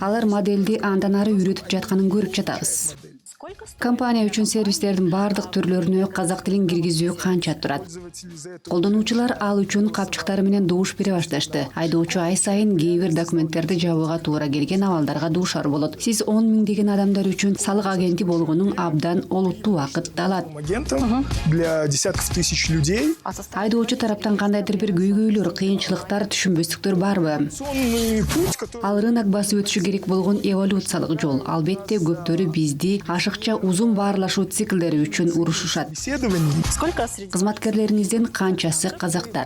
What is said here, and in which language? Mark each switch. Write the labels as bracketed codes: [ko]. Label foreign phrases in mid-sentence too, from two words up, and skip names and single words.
[ky] Алар модельди андан ары үйрөтүп жатканын көрүп жатабыз. Компания үчүн сервистердин бардык түрлөрүнө казак тилин киргизүү канча турат? Колдонуучулар ал үчүн капчыктары менен добуш бере башташты. Айдоочу ай сайын кээ бир документтерди жабууга туура келген абалдарга дуушар болот. Сиз 10 миңдеген адамдар үчүн салык агенти болгонуң абдан олуттуу убакытты алат. [ru] Для десятков тысяч людей. [ky] Айдоочу тараптан кандайдыр бир көйгөйлөр, кыйынчылыктар, түшүнбөстүктөр барбы? Ал рынок басып өтүшү керек болгон эволюциялык жол. Албетте көптөрү бизди ашыкча узун баарлашуу циклдери үчүн урушушат. Кызматкерлериңиздин канчасы казактар?